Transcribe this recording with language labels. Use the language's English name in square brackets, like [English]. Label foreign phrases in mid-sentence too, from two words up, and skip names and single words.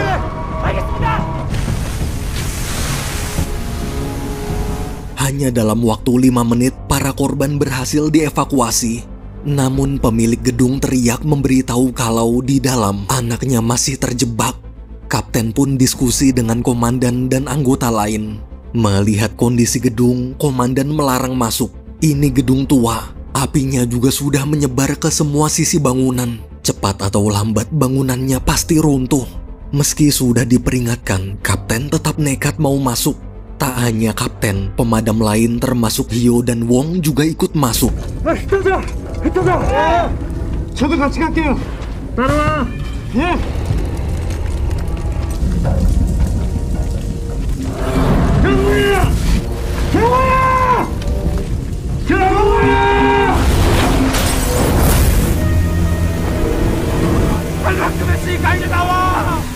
[Korean] 알겠습니다! [Indonesian] Hanya dalam waktu 5 menit, para korban berhasil dievakuasi. Namun pemilik gedung teriak memberitahu kalau di dalam anaknya masih terjebak. Kapten pun diskusi dengan komandan dan anggota lain. Melihat kondisi gedung, komandan melarang masuk. Ini gedung tua, apinya juga sudah menyebar ke semua sisi bangunan. Cepat atau lambat bangunannya pasti runtuh. Meski sudah diperingatkan, kapten tetap nekat mau masuk. Tak hanya kapten, pemadam lain termasuk Hio dan Wong juga ikut masuk. [Korean] 흩어져! 저도 같이 갈게요. 따라와. 예. 경호야! 빨리 나와!